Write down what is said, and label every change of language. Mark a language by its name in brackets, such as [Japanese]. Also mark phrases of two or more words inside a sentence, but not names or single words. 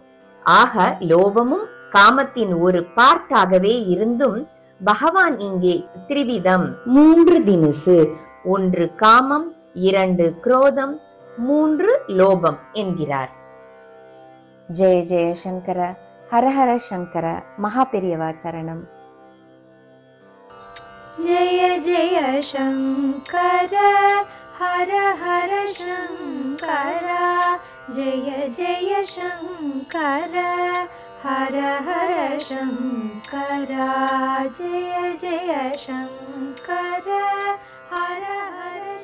[Tamil] ஆக லோபமும் காமத்தின் ஒரு பார்ட்டாகவே இருந்தும் பகவான் இங்கே த்ரிவிதம் 3 தினுசு, 1 காமம், 2 குரோதம், 3 லோபம் என்கிறார். [Sanskrit] जय जय शङ्कर, हरहर शङ्कर, [Tamil] மகா பெரியவா சரணம். [Sanskrit] जय जय शंकर हर हर शंकर, जय जय शंकर हर हर शंकर, जय जय शंकर हर हर